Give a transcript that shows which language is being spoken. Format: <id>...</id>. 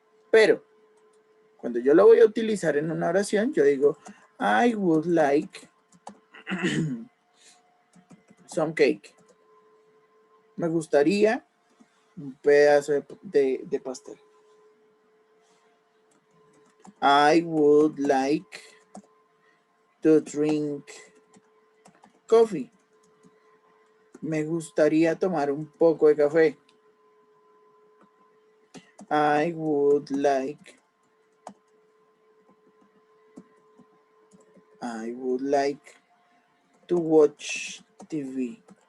<es>Pero, cuando yo lo voy a utilizar en una oración, yo digo,</es> <en>I would like some cake.</en> <es>Me gustaría un pedazo de pastel.</es> <en>I would like to drink coffee.</en> <es>Me gustaría tomar un poco de café.</es> <en>I would like to watch TV.</en>